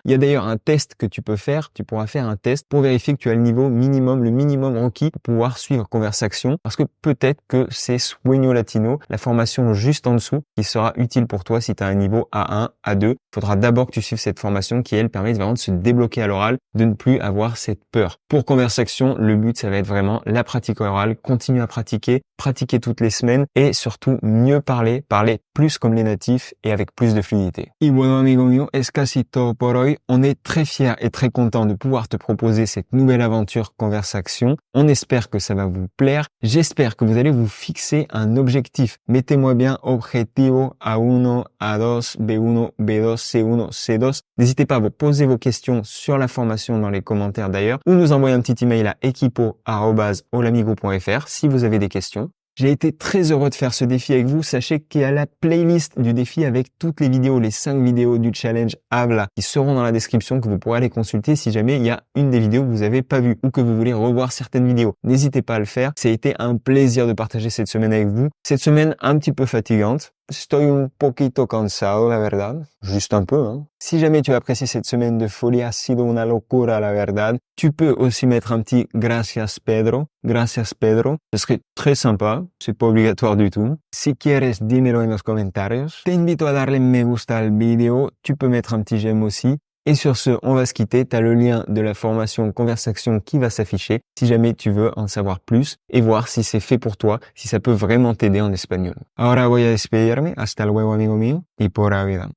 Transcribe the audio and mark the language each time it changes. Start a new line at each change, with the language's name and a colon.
French: Il y a d'ailleurs un test que tu peux faire. Tu pourras faire un test pour vérifier que tu as le niveau minimum, le minimum requis pour pouvoir suivre Conversaction, parce que peut-être que c'est Sueño Latino, la formation juste en dessous, qui sera utile pour toi si tu as un niveau A1, A2. Il faudra d'abord que tu suives cette formation qui, elle, permet vraiment de se débloquer à l'oral, de ne plus avoir cette peur. Pour Conversaction, le but, ça va être vraiment la pratique orale, continuer à pratiquer toutes les semaines et surtout mieux parler plus comme les natifs et avec plus de fluidité.
Spanish: Y bueno, amigo mío, es casi todo por hoy.
French: On est très fiers et très contents de pouvoir te proposer cette nouvelle aventure Conversaction. On espère que ça va vous plaire. J'espère que vous allez vous fixer un objectif. Mettez-moi bien objetivo A1, A2, B1, B2, C1, C2. N'hésitez pas à vous poser vos questions sur la formation dans les commentaires d'ailleurs, ou nous envoyer un petit email à equipo@holamigo.fr si vous avez des questions. J'ai été très heureux de faire ce défi avec vous. Sachez qu'il y a la playlist du défi avec toutes les vidéos, les 5 vidéos du challenge Habla qui seront dans la description, que vous pourrez aller consulter si jamais il y a une des vidéos que vous n'avez pas vues ou que vous voulez revoir certaines vidéos. N'hésitez pas à le faire. Ça a été un plaisir de partager cette semaine avec vous. Cette semaine un petit peu fatigante.
Spanish: Estoy un poquito cansado, la verdad.
French: Juste un peu, hein. Si jamais tu as apprécié cette semaine de folie,
Spanish: ha sido una locura, la verdad.
French: Tu peux aussi mettre un petit
Spanish: gracias Pedro. Gracias Pedro.
French: Ce serait très sympa. C'est pas obligatoire du tout.
Spanish: Si quieres, dímelo en los comentarios. Te invito a darle me gusta al video.
French: Tu peux mettre un petit j'aime aussi. Et sur ce, on va se quitter. Tu as le lien de la formation Conversaction qui va s'afficher si jamais tu veux en savoir plus et voir si c'est fait pour toi, si ça peut vraiment t'aider en espagnol.
Spanish: Ahora voy a despedirme. Hasta luego, amigo mío. Y pura vida.